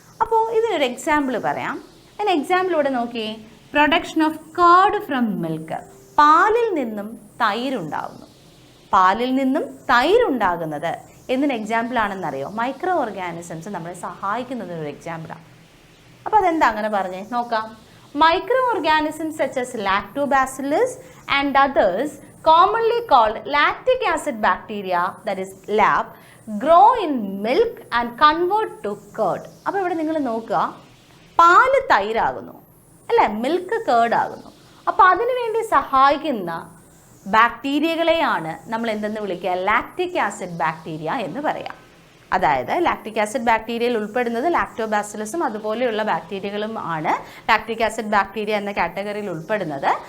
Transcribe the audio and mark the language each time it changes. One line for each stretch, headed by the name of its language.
Malayalam: അപ്പോൾ ഇതിനൊരു എക്സാമ്പിൾ പറയാം. അതിന് എക്സാമ്പിളൂടെ നോക്കി,
English: Production of curd from milk.
Malayalam: പാലിൽ നിന്നും തൈരുണ്ടാകുന്നു. പാലിൽ നിന്നും തൈരുണ്ടാകുന്നത് എന്തിന് എക്സാമ്പിൾ ആണെന്നറിയോ? മൈക്രോ ഓർഗാനിസംസ് നമ്മളെ സഹായിക്കുന്നതിനൊരു എക്സാമ്പിളാണ്. അപ്പോൾ അതെന്താ അങ്ങനെ പറഞ്ഞേ നോക്കാം.
English: Microorganisms such as Lactobacillus and others commonly called lactic acid bacteria, that is LAB, grow in milk and convert to curd.
Malayalam: അപ്പോൾ ഇവിടെ നിങ്ങൾ നോക്കുക, പാല് തൈരാകുന്നു അല്ലേ, മിൽക്ക് കേർഡ് ആകുന്നു. അപ്പോൾ അതിനു വേണ്ടി സഹായിക്കുന്ന ബാക്ടീരിയകളെയാണ് നമ്മൾ എന്തെന്ന് വിളിക്കുക? ലാക്റ്റിക് ആസിഡ് ബാക്ടീരിയ എന്ന് പറയാം. അതായത് ലാക്റ്റിക് ആസിഡ് ബാക്ടീരിയയിൽ ഉൾപ്പെടുന്നത് ലാക്ടോബാസിലസും അതുപോലെയുള്ള ബാക്ടീരിയകളും ആണ് ലാക്റ്റിക് ആസിഡ് ബാക്ടീരിയ എന്ന കാറ്റഗറിയിൽ ഉൾപ്പെടുന്നത്.